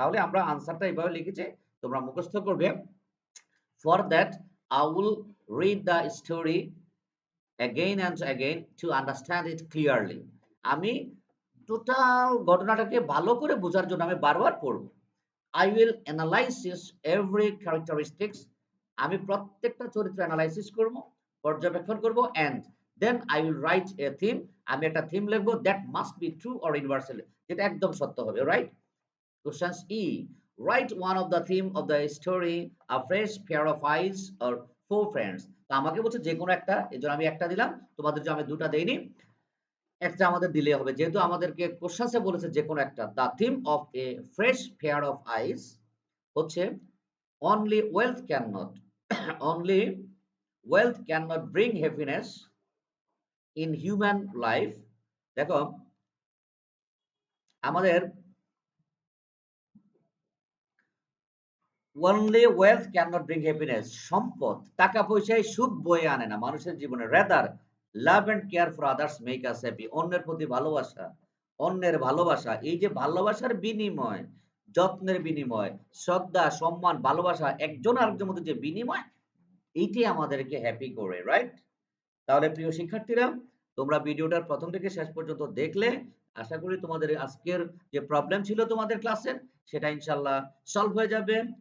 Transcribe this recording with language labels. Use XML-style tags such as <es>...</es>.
<bn>তাহলে আমরা আনসারটা এইভাবে লিখেছি, তোমরা মুখস্থ করবে।</bn> <en>For that I will read the story again and again to understand it clearly.</en> <bn>আমি টোটাল ঘটনাটাকে ভালো করে বোঝার জন্য আমি বারবার পড়ব।</bn> <en>I will analysis every characteristics.</en> <bn>আমি প্রত্যেকটা চরিত্র অ্যানালাইসিস করব, পর্যবেক্ষণ করব,</bn> <en>and then I will write a theme.</en> <bn>আমি একটা থিম লিখব</bn> <en>that must be true or universal,</en> <bn>যেটা একদম সত্য হবে, right?</bn> <en>Questions E. Write one of the theme of the story, a fresh pair of eyes or four friends.</en> <bn>তো আমাকে বলছে যে কোনো একটা, এজন্য আমি একটা দিলাম, তোমাদের জন্য আমি দুটা দেইনি, একটা আমাদের দিলে হবে, যেহেতু আমাদেরকে কোশ্চেন্সে বলেছে যে কোনো একটা।</bn> <en>The theme of a fresh pair of eyes হচ্ছে only wealth can not, only wealth can not bring happiness in human life.</en> <bn>দেখো আমাদের</bn> <en>only wealth cannot bring happiness,</en> <bn>সম্পদ, টাকা পয়সায় সুখ বয়ে আনে না মানুষের জীবনে।</bn> <en>rather love and care for others make us happy.</en> <bn>অন্যের প্রতি ভালোবাসা, অন্যের ভালোবাসা, এই যে ভালোবাসার বিনিময়, যত্নের বিনিময়, শ্রদ্ধা, সম্মান, ভালোবাসা, একজন আরেকজনের মধ্যে যে বিনিময়, এইটাই আমাদেরকে হ্যাপি করে, রাইট? তাহলে প্রিয় শিক্ষার্থীরা, তোমরা ভিডিওটার প্রথম থেকে শেষ পর্যন্ত দেখলে, আশা করি তোমাদের আজকের যে প্রবলেম ছিল তোমাদের ক্লাসের, সেটা ইনশাল্লাহ সলভ হয়ে যাবে।</bn>